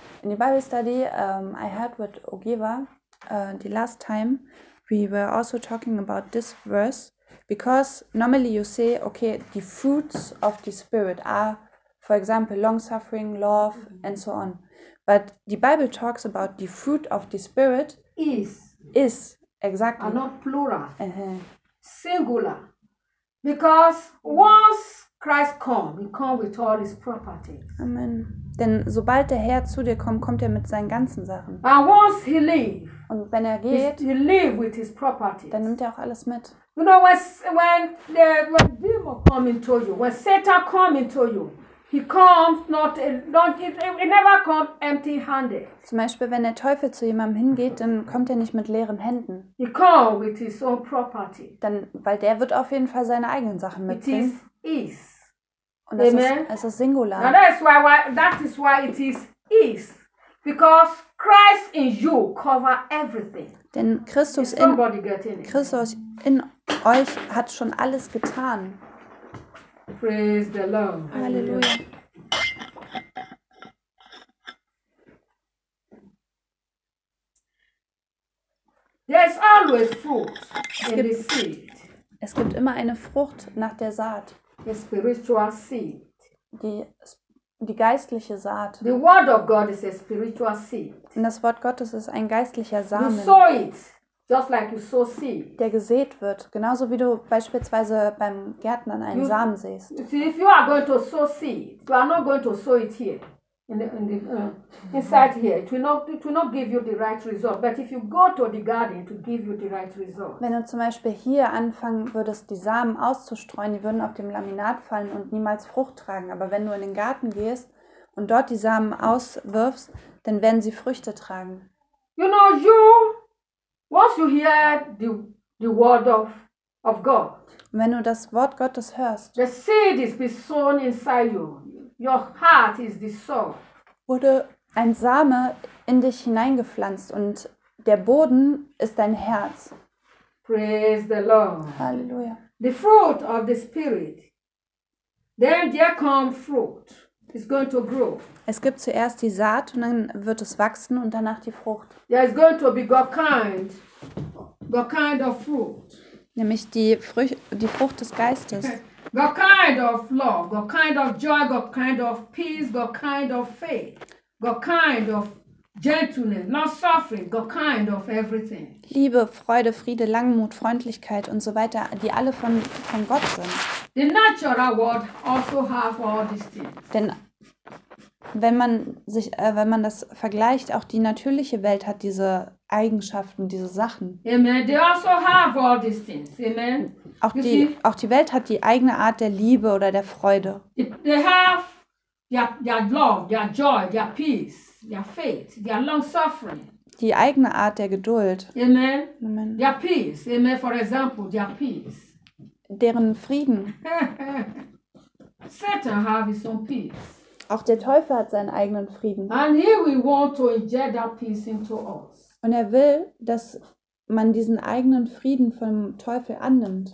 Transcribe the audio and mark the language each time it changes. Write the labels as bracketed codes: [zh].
[de] In der [en] Bible Study, I heard with Ogeva the last time we were also talking about this verse, because normally you say, okay, the fruits of the Spirit are, for example, long suffering, love, and so on. But the Bible talks about the fruit of the Spirit is exactly are not plural. Uh-huh. Singular, because once Christ come, he come with all his properties. Amen. [de] Denn sobald der Herr zu dir kommt, kommt er mit seinen ganzen Sachen. [en] And once he leave, [de] und wenn er geht, [en] he leave with his properties. [de] Dann nimmt er auch alles mit. [en] You know when demon come into you, when Satan come into you, he comes he never come empty handed. [de] Zum Beispiel, wenn der Teufel zu jemandem hingeht, dann kommt er nicht mit leeren Händen. [en] He come with his own property. [de] Dann, weil der wird auf jeden Fall seine eigenen Sachen mitbringen. [en] It is. [de] Und das Amen. Ist Singular. [en] Now that is why it is. Because Christ in you cover everything. [de] Denn Christus in euch hat schon alles getan. [en] Praise the Lord. [de] Halleluja. [en] There is always fruit in the seed. [de] Es gibt immer eine Frucht nach der Saat. [en] The spiritual seed. [de] Die geistliche Saat. [en] The word of God is a spiritual seed. [de] Und das Wort Gottes ist ein geistlicher Samen. [en] You sow it. Just like you sow seed. [de] Der gesät wird, genauso wie du beispielsweise beim Gärtnern einen Samen siehst. [en] See, if you are going to sow seed, you are not going to sow it here. Inside here, it will not give you the right result. But if you go to the garden, it will give you the right result. [de] Wenn du zum Beispiel hier anfangen würdest, die Samen auszustreuen, die würden auf dem Laminat fallen und niemals Frucht tragen. Aber wenn du in den Garten gehst und dort die Samen auswirfst, dann werden sie Früchte tragen. [en] You know, once you hear the word of God, [de] wenn du das Wort Gottes hörst, [en] the seed is being sown inside you. Your heart is the soul. [de] Wurde ein Same in dich hineingepflanzt und der Boden ist dein Herz. [en] Praise the Lord. [de] Halleluja. [en] The fruit of the spirit. Then there comes fruit. It's going to grow. [de] Es gibt zuerst die Saat und dann wird es wachsen und danach die Frucht. [en] Yeah, it's going to be God kind of fruit. [de] Nämlich die Frucht des Geistes. [en] God kind of love, God kind of joy, God kind of peace, God kind of faith, God kind of gentleness, not suffering, God kind of everything. [de] Liebe, Freude, Friede, Langmut, Freundlichkeit und so weiter, die alle von Gott sind. [en] The natural world also has all these things. [de] Denn wenn man sich, wenn man das vergleicht, auch die natürliche Welt hat diese Eigenschaften, diese Sachen. [en] Amen. They also have all these things. Amen. [de] Auch die Welt hat die eigene Art der Liebe oder der Freude. [en] They have their love, their joy, their peace, their faith, their long suffering. [de] Die eigene Art der Geduld. [en] Amen. Amen. Their peace. Amen. For example, their peace. [de] Deren Frieden. [en] Satan have his own peace. [de] Auch der Teufel hat seinen eigenen Frieden. [en] And he will want to inject that peace into us. [de] Und er will, dass man diesen eigenen Frieden vom Teufel annimmt.